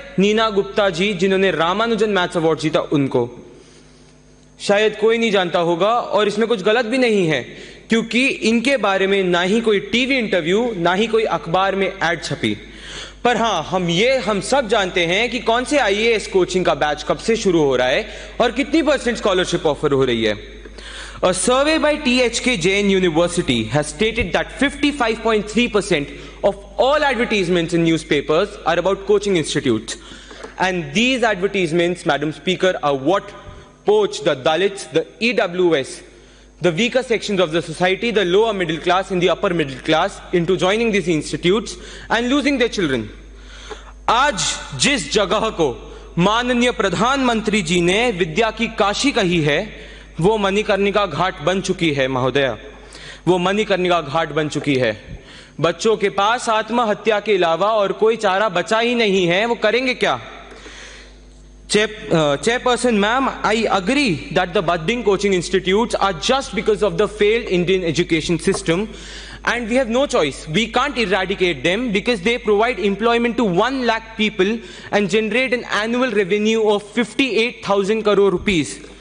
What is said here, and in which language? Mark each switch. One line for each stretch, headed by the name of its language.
Hindi: नीना गुप्ता जी, जिन्होंने Ramanujan maths award जीता, उनको शायद कोई नहीं जानता होगा, और इसमें कुछ गलत भी नहीं है क्योंकि इनके बारे में ना ही कोई टीवी इंटरव्यू ना ही कोई अखबार में एड छपी। पर हाँ, हम सब जानते हैं कि कौन से आईएएस कोचिंग का बैच कब से शुरू हो रहा है और कितनी % स्कॉलरशिप ऑफर हो रही है।
English: A survey by THK Jain University has stated that 55.3% of all advertisements in newspapers are about coaching institutes. And these advertisements, Madam Speaker, are what poach the Dalits, the EWS, the weaker sections of the society, the lower middle class and the upper middle class into joining these institutes and losing their children.
Hindi: आज जिस जगह को माननीय प्रधानमंत्री जी ने विद्या की काशी कही है, वो मणिकर्णिका घाट बन चुकी है महोदया, वो मणिकर्णिका घाट बन चुकी है। बच्चों के पास आत्महत्या के अलावा और कोई चारा बचा ही नहीं है, वो करेंगे क्या?
English: Chairperson ma'am, I agree that the budding coaching institutes are just because of the failed Indian education system, and we have no choice. We can't eradicate them because they provide employment to 1 lakh people and generate an annual revenue of 58,000 crore rupees.